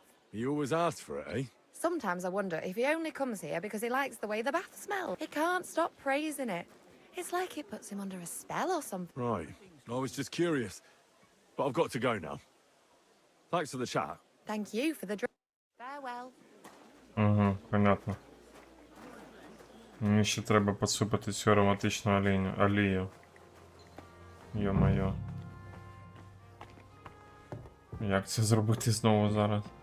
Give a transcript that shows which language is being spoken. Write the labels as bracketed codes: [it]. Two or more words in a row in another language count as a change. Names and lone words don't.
[en] He always asks for it, eh? Sometimes I wonder if he only comes here because he likes the way the bath smells. He can't stop praising it. It's like it puts him under a spell or something. Right. I was just curious. But I've got to go now. Thanks for the chat. Thank you for the drink. Farewell. [ru] Угу, понятно. [uk] Мені ще треба посипати цю ароматичну олію. Йо-моє. Як це зробити знову зараз?